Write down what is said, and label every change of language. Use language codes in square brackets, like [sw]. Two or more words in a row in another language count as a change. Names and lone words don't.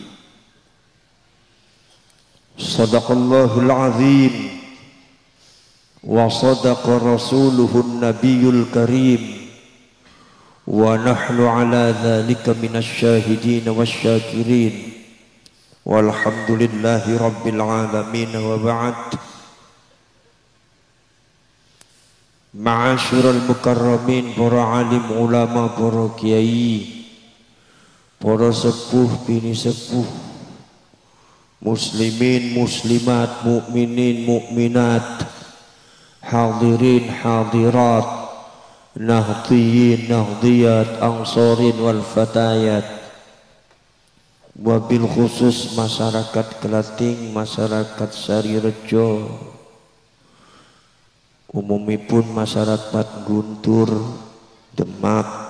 [ar] صدق الله العظيم وصدق رسوله النبي الكريم ونحن على ذلك من الشاهدين والشاكرين والحمد لله رب العالمين وبعد. معاشر المكرمين, [jv] para alim ulama, para kiai, para sepuh bini sepuh, [ar] مسلمين مسلمات مؤمنين مؤمنات حاضرين حاضرات نهضيين نهضيات أنصار والفتيات وبالخصوص [jv] masyarakat Kelating, masyarakat Sarirejo, umumipun masyarakat Guntur, Demak.